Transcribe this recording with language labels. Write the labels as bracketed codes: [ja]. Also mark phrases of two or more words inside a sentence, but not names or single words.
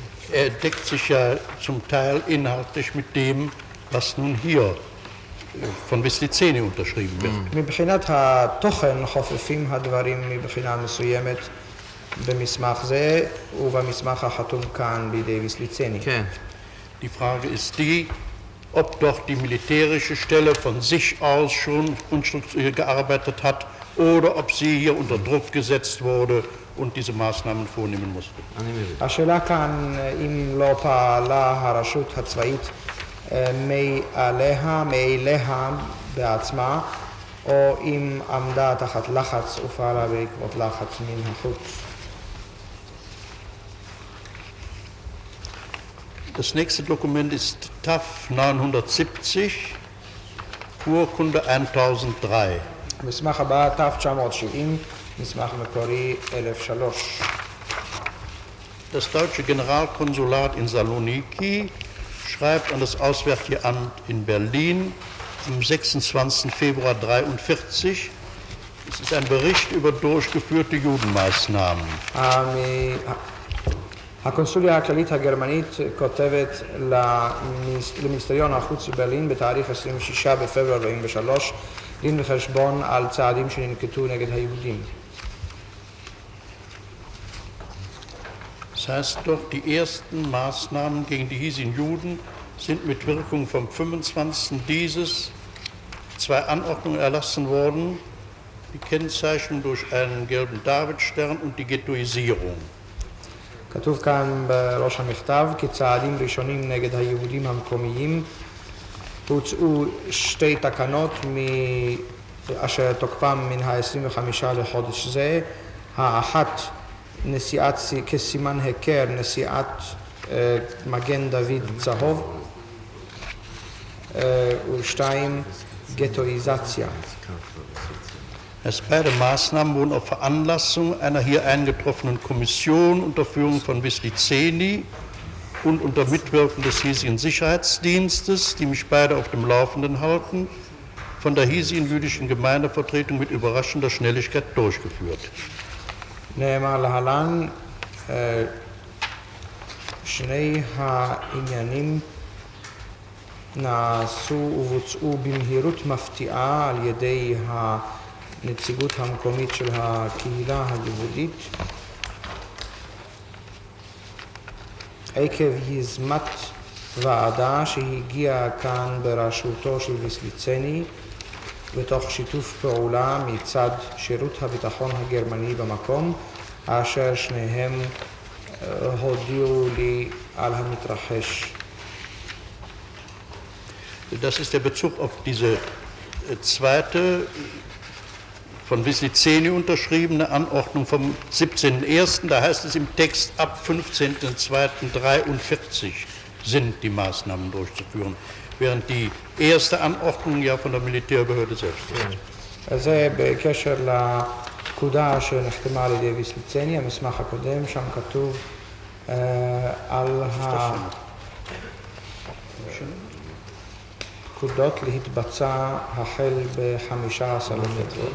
[de] er deckt sich ja zum Teil inhaltlich mit dem, was nun hier von Wislicenny unterschrieben wird. [he] מבחינת התוכן חופפים הדברים מבחינה מסוימת במסמך זה ובמסמך החתום כאן בידי ויסליצני. כן. [de] Die Frage ist die, ob doch die militärische Stelle von sich aus schon gearbeitet hat oder ob sie hier unter Druck gesetzt wurde und diese Maßnahmen vornehmen musste. [he] השאלה כאן אם לא פעלה הרשות הצבאית מאליה בעצמה או אם עמדה תחת לחץ ופעלה בעקבות לחץ מן החוץ. [de] Das nächste Dokument ist TAF 970, Urkunde 1003. [he] המסמך הבא, ת'970, מסמך מקורי 1003. [de] Das deutsche Generalkonsulat in Saloniki schreibt an das Auswärtige Amt in Berlin am 26. Februar 1943. Es ist ein Bericht über durchgeführte Judenmaßnahmen. [he] הקונסוליה הכללית הגרמנית כותבת למיניסטריון החוץ בברלין בתאריך 26 בפברואר 1943 דין וחשבון על צעדים שננקטו נגד היהודים. [de] Das heißt doch, die ersten Maßnahmen gegen die hiesigen Juden sind mit Wirkung vom 25. dieses 2 Anordnungen erlassen worden, die Kennzeichnung durch einen gelben Davidstern und die Ghettoisierung. [he] כתוב כאן בראש המכתב, כצעדים ראשונים נגד היהודים המקומיים הוצאו 2 תקנות אשר תוקפם מן ה-25 לחודש זה, האחת נשיאת כסימן היכר נשיאת מגן דוד צהוב ו2 גטואיזציה. [de] Beide Maßnahmen wurden auf Veranlassung einer hier eingetroffenen Kommission unter Führung von Wislicenny und unter Mitwirkung des hiesigen Sicherheitsdienstes, die mich beide auf dem Laufenden halten, von der hiesigen jüdischen Gemeindevertretung mit überraschender Schnelligkeit durchgeführt. [he] נאמר להלן, שני העניינים נעשו ובוצעו במהירות מפתיעה על ידי הנציגות המקומית של הקהילה היהודית עקב יזמת ועדה שהגיעה כאן בראשותו של ויסליצני ותוך שיתוף פעולה מצד שירות הביטחון הגרמני במקום אשר שניהם הודיעו לי על המתרחש. [de] Das ist der Bezug auf diese zweite von Wislicenny unterschriebene Anordnung vom 17.01. Da heißt es im Text, ab 15.02.43 sind die Maßnahmen durchzuführen, während die erste Anordnung ja von der Militärbehörde selbst ist. [he] זה בקשר לפקודה שנחתמה על ידי ויסליצני, המסמך הקודם, שם כתוב על הפקודות להתבצע החל ב-15 לפברואר.